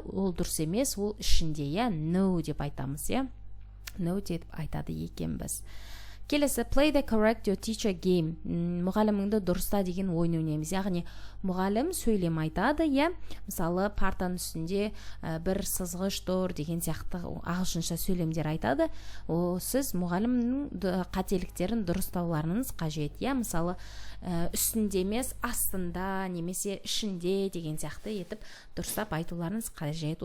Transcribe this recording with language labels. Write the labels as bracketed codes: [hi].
[kk] Ол дұрыс емес, ол ішінде. No деп айтамыз. No деп айтады екенбіз. [en] Келесі, play the correct your teacher game. [kk] Мұғаліміңді дұрыста деген ойын ойнаймыз. Яғни мұғалім сөйлем айтады. Мысалы, партаның үстінде бір сызғыш тұр деген сияқты ағылшынша сөйлемдер айтады. Сіз мұғалімнің қателіктерін дұрыстауларыңыз қажет. Мысалы, үстінде емес, астында немесе ішінде деген сияқты етіп дұрыстап айтуларыңыз қажет.